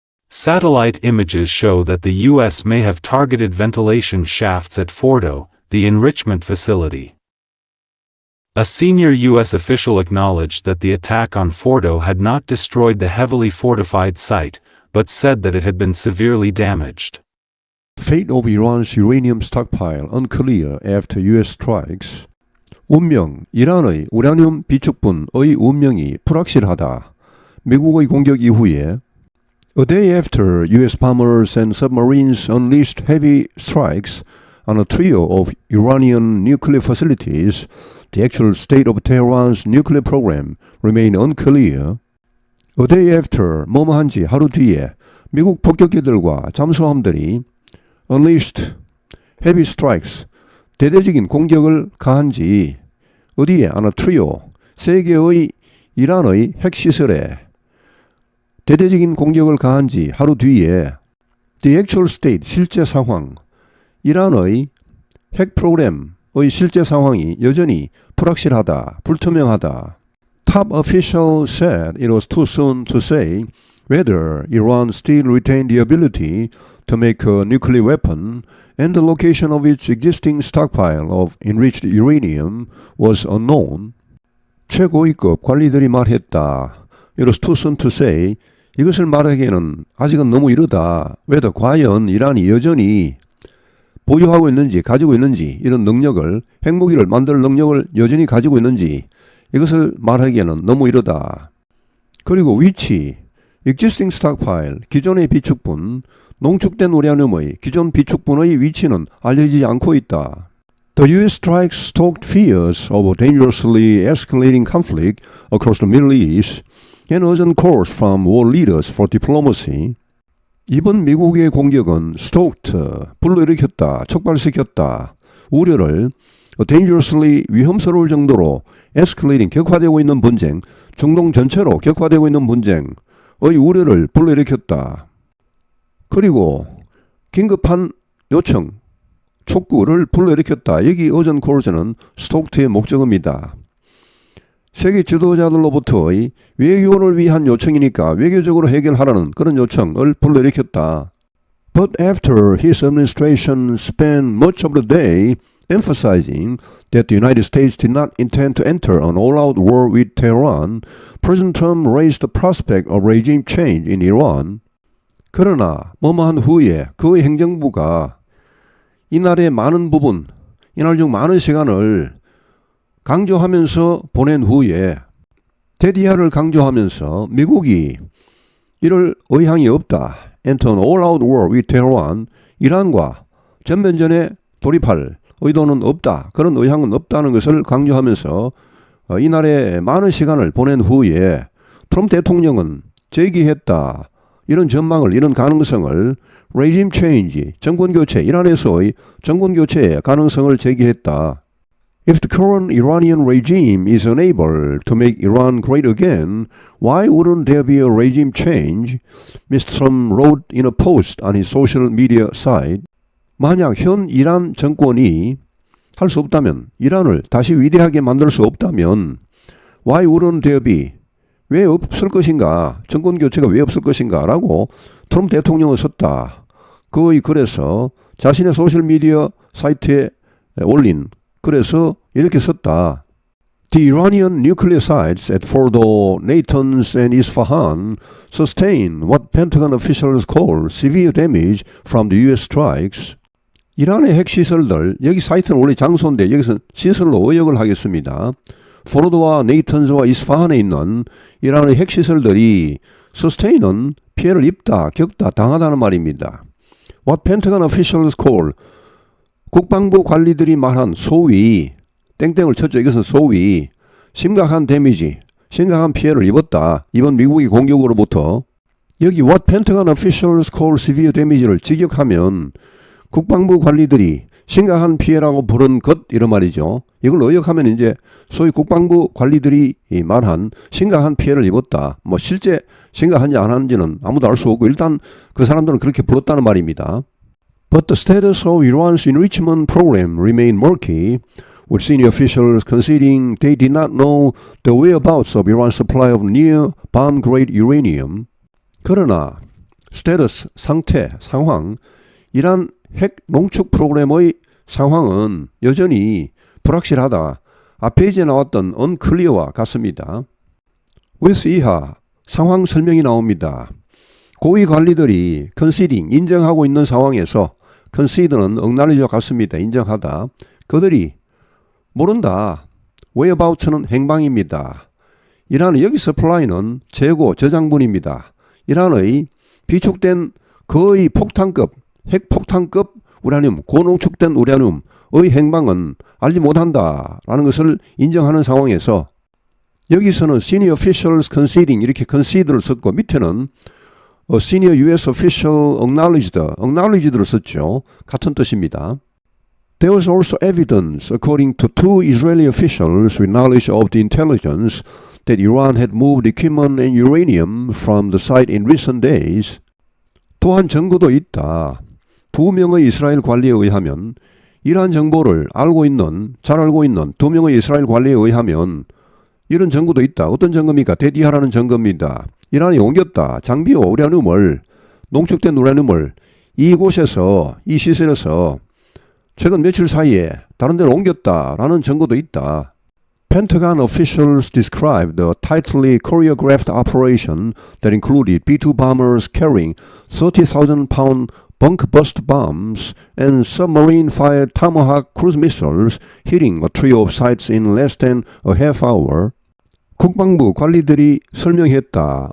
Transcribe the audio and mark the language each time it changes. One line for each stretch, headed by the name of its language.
English: Satellite images show that the U.S. may have targeted ventilation shafts at Fordo, the enrichment facility. A senior U.S. official acknowledged that the attack on Fordo had not destroyed the heavily fortified site, but said that it had been severely damaged. Fate of Iran's uranium stockpile unclear after U.S. strikes.
Korean: 운명, 이란의 우라늄 비축분의 운명이 불확실하다. 미국의 공격 이후에
English: A day after U.S. bombers and submarines unleashed heavy strikes on a trio of Iranian nuclear facilities, the actual state of Tehran's nuclear program remained unclear. A day after,
Korean: 뭐뭐한지 하루 뒤에 미국 폭격기들과 잠수함들이
English: unleashed heavy strikes,
Korean: 대대적인 공격을 가한지 어디에?
English: on a trio,
Korean: 세 개의 이란의 핵시설에 대대적인 공격을 가한지 하루 뒤에
English: the actual state,
Korean: 실제 상황, 이란의 핵 프로그램의 실제 상황이 여전히 불확실하다, 불투명하다.
English: Top official said it was too soon to say whether Iran still retained the ability to make a nuclear weapon, and the location of its existing stockpile of enriched uranium was unknown.
Korean: 최고위급 관리들이 말했다.
English: It was too soon to say.
Korean: 이것을 말하기에는 아직은 너무 이르다.
English: whether
Korean: 과연 이란이 여전히 보유하고 있는지, 가지고 있는지, 이런 능력을, 핵무기를 만들 능력을 여전히 가지고 있는지, 이것을 말하기에는 너무 이르다. 그리고 위치,
English: existing stockpile,
Korean: 기존의 비축분, 농축된 우라늄의 기존 비축분의 위치는 알려지지 않고 있다.
English: The U.S. strikes stoked fears of a dangerously escalating conflict across the Middle East and urgent calls from world leaders for diplomacy.
Korean: 이번 미국의 공격은
English: stoked,
Korean: 불러일으켰다, 촉발시켰다, 우려를
English: dangerously
Korean: 위험스러울 정도로
English: escalating,
Korean: 격화되고 있는 분쟁, 중동 전체로 격화되고 있는 분쟁의 우려를 불러일으켰다. 그리고 긴급한 요청, 촉구를 불러일으켰다. 여기
English: urgent calls
Korean: 는 stoked의 목적어입니다. 세계 지도자들로부터의 외교를 위한 요청이니까 외교적으로 해결하라는 그런 요청을 불러일으켰다.
English: But after his administration spent much of the day emphasizing that the United States did not intend to enter an all-out war with Tehran, President Trump raised the prospect of regime change in Iran.
Korean: 그러나 뭐뭐한 후에 그의 행정부가 이날의 많은 부분, 이날 중 많은 시간을 강조하면서 보낸 후에 대디아를 강조하면서 미국이 이럴 의향이 없다.
English: Enter an all-out war with Tehran.
Korean: 이란과 전면전에 돌입할 의도는 없다. 그런 의향은 없다는 것을 강조하면서 이날에 많은 시간을 보낸 후에 트럼프 대통령은 제기했다. 이런 전망을, 이런 가능성을
English: regime change,
Korean: 정권교체, 이란에서의 정권교체의 가능성을 제기했다.
English: If the current Iranian regime is unable to make Iran great again, why wouldn't there be a regime change? Mr. Trump wrote in a post on his social media site.
Korean: 만약 현 이란 정권이 할 수 없다면, 이란을 다시 위대하게 만들 수 없다면
English: why wouldn't there be?
Korean: 왜 없을 것인가? 정권교체가 왜 없을 것인가? 라고 트럼프 대통령을 썼다. 그의 글에서 자신의 소셜미디어 사이트에 올린 글에서 이렇게 썼다.
English: The Iranian nuclear sites at Fordo, Natanz and Isfahan sustain what Pentagon officials call severe damage from the U.S. strikes.
Korean: 이란의 핵시설들, 여기 사이트는 원래 장소인데 여기서 시설로 의역을 하겠습니다. 포르도와 네이턴즈와 이스파한에 있는 이란의 핵시설들이 sustain은 피해를 입다, 겪다, 당하다는 말입니다.
English: What Pentagon officials call,
Korean: 국방부 관리들이 말한 소위, 땡땡을 쳤죠. 이것은 소위 심각한 데미지, 심각한 피해를 입었다. 이번 미국의 공격으로부터. 여기
English: what Pentagon officials call severe damage
Korean: 를 직역하면 국방부 관리들이 심각한 피해라고 부른 것 이런 말이죠. 이걸 의역하면 이제 소위 국방부 관리들이 말한 심각한 피해를 입었다. 뭐 실제 심각한지 안 한지는 아무도 알 수 없고 일단 그 사람들은 그렇게 불렀다는 말입니다.
English: But the status of Iran's enrichment program remained murky, with senior officials conceding they did not know the whereabouts of Iran's supply of near bomb-grade uranium.
Korean: 그러나 status, 상태, 상황, 이란 핵 농축 프로그램의 상황은 여전히 불확실하다. 앞에 이제 나왔던 unclear와 같습니다. with 이하 상황 설명이 나옵니다. 고위 관리들이 conceding, 인정하고 있는 상황에서 concede는 acknowledge와 같습니다. 인정하다. 그들이 모른다. whereabouts는 행방입니다. 이란의 여기 supply는 재고, 저장분입니다. 이란의 비축된 거의 폭탄급, 핵폭탄급 우라늄, 고농축된 우라늄의 행방은 알지 못한다라는 것을 인정하는 상황에서 여기서는
English: senior officials conceding
Korean: 이렇게 concede를 썼고 밑에는
English: senior US official acknowledged
Korean: 를 썼죠. 같은 뜻입니다.
English: There was also evidence, according to two Israeli officials with knowledge of the intelligence, that Iran had moved equipment and uranium from the site in recent days.
Korean: 또한 증거도 있다. 두 명의 이스라엘 관리에 의하면 이란 정보를 잘 알고 있는 두 명의 이스라엘 관리에 의하면 이런 증거도 있다. 어떤 증거입니까? 대디하라는 증거입니다. 이란이 옮겼다. 장비와 우라늄을, 농축된 우라늄을 이곳에서, 이 시설에서 최근 며칠 사이에 다른 데로 옮겼다라는 증거도 있다.
English: Pentagon officials described a tightly choreographed operation that included B-2 bombers carrying 30,000-pound bunk-bust bombs and submarine-fired Tomahawk cruise missiles hitting a trio of sites in less than a half hour.
Korean: 국방부 관리들이 설명했다.